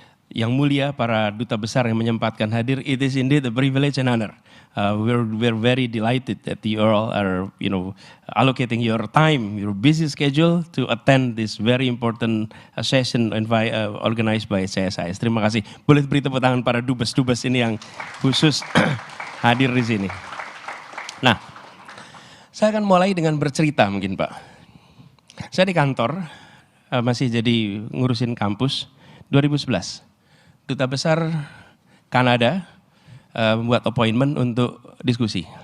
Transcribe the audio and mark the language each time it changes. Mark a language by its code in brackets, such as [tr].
[id] yang mulia, para duta besar yang menyempatkan hadir, [en] it is indeed a privilege and honor. We're very delighted that you all are, allocating your time, your busy schedule to attend this very important session organized by CSIS. [id] Terima kasih. Boleh beri tepuk tangan para dubes-dubes ini yang khusus hadir di sini. Nah, saya akan mulai dengan bercerita mungkin Pak. Saya di kantor, masih jadi ngurusin kampus, 2011. Duta Besar Kanada membuat appointment untuk diskusi.